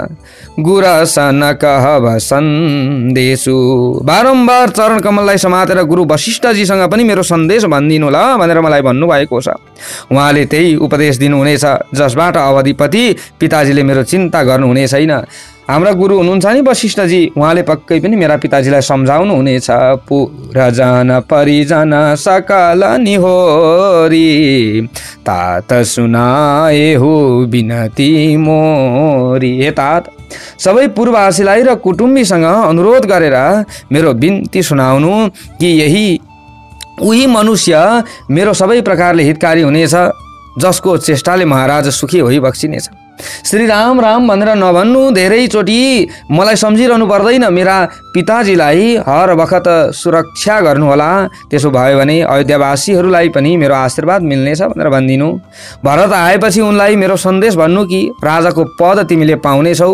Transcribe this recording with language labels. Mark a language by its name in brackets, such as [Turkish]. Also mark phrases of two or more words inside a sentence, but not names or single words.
[Awadhi] गुरस न कहब सन्देशु, [Nepali] बारम्बार चरण कमललाई समातेर गुरु वशिष्ठजीसँग पनि मेरो सन्देश भनिदिनु ल भनेर मलाई भन्नुभएको छ। उहाँले त्यही उपदेश दिनुहुनेछ जसबाट अवधिपति पिताजीले मेरो चिन्ता गर्नुहुने छैन। हाम्रा गुरु हुनुहुन्छ नि वशिष्ठजी, उहाँले पक्कै पनि मेरा पिताजीलाई सम्झाउनु हुनेछ। [Awadhi] पुरजन परिजन सकल निहोरी, तात सुनाए हो बिनती मोरी। [Nepali] हे तात, सबै पूर्ववासीलाई र कुटुम्बीसँग अनुरोध गरेर मेरो बिन्ती सुनाउनु कि यही उही मनुष्य मेरो सबै प्रकारले हितकारी हुनेछ, जसको चेष्टाले महाराज सुखी होइबक्सिनेछ। श्री राम राम भनेर नभन्नु, धेरैचोटि मलाई सम्झिरहनु पर्दैन। मेरा पिताजीलाई हर वखत सुरक्षा गर्नुहोला। त्यसो भयो भने अयोध्यावासीहरूलाई पनि मेरो आशीर्वाद मिल्नेछ भनेर भनिदिनु। भरत आएपछि उनलाई मेरो सन्देश भन्नु कि राजाको पद तिमीले पाउनेछौ।